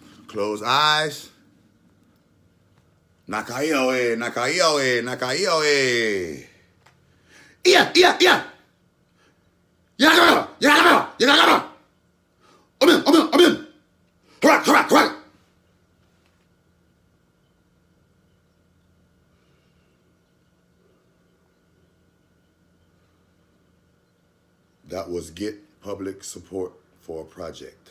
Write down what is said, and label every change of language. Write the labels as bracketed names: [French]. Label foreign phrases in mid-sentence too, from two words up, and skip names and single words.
[English] Close eyes. Nakaioe, nakaioe, nakaioe. Ia, ia, ia. Yakaba, yakaba, yakaba. Amen, amen, amen. Hurrah, hurrah, hurrah. That was get public support for a project.